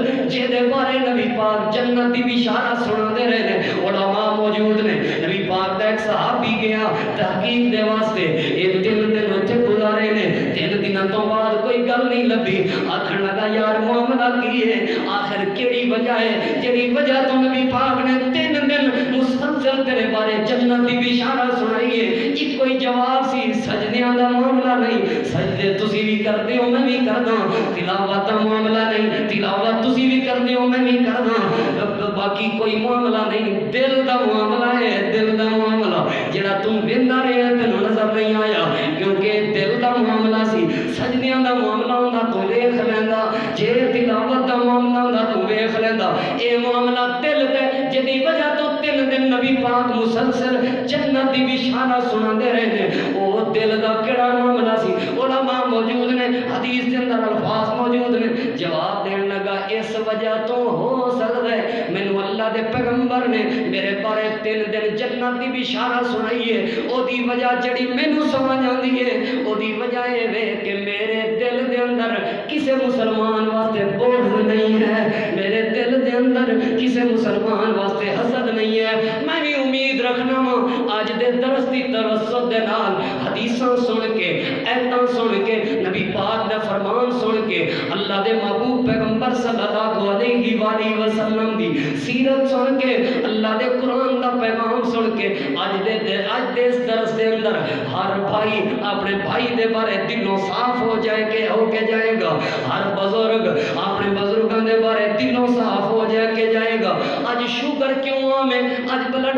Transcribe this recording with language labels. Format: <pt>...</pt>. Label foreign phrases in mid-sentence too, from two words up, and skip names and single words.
<pa>جے دے بارے نبی پاک جنت دی بشارت سناندے رہے نے علماء موجود نے نبی پاک دا ایک صحابی گیا تحقیق دے واسطے یہ 3 دن اوتھے گزارے نے 3 دنوں تو بعد کوئی گل نہیں لبھی آکھن لگا یار معاملہ کی ہے آخر کیڑی وجہ ہے جڑی وجہ تو نبی پاک نے 3 دن مسلسل تیرے بارے جنت دی بشارت سنائی ہے ایک کوئی جواب سی سجدیاں دا معاملہ نہیں سجدے تسی بھی کردے ہو میں بھی کردا تلاوت دا معاملہ نہیں تلاوت تسی بھی کردے ہو میں بھی کردا باقی کوئی معاملہ نہیں دل دا معاملہ ہے دل دا معاملہ جڑا تم ویندا رہیا تینوں نظر نہیں آیا کیونکہ دل دا معاملہ سی سجدیاں دا معاملہ ہوندا تو ویکھ لیندا جے تلاوت دا معاملہ ہوندا تو ویکھ لیندا اے معاملہ دل تے جدی وجہ تو 3 دن نبی پاک مسلسل جنت دی بشارت سناندے رہے نے او دل دا کیڑا معاملہ سی علماء موجود نے حدیث دے اندر الفاظ موجود نے جواب دین لگا اس وجہ تو ہو سکدا ہے مینوں اللہ دے پیغمبر نے میرے بارے 3 دن جنت دی بشارت سنائی ہے او دی وجہ جڑی مینوں سمجھ آندی ہے او دی وجہ اے وے کہ میرے دل دے اندر کسے مسلمان واسطے بغض نہیں ہے میرے دل دے اندر کسے مسلمان واسطے حسد نہیں ہے میں بھی امید رکھنا ہوں آج دے درس دی توسط دے نال حدیثاں سن کے ایتاں سن کے نبی پاک دا فرمان سن کے اللہ دے محبوب پیغمبر صلی اللہ علیہ وآلہ وسلم دی سیرت سن کے اللہ دے قرآن دا پیغام سن کے آج دے اس درس دے اندر ہر بھائی اپنے بھائی دے بارے دلوں صاف ہو کے جائے گا ہر بزرگ اپنے بزرگوں دے بارے دلوں صاف ہو کے جائے گا آج شوگر کیوں آمیں آج بلڈ</pa>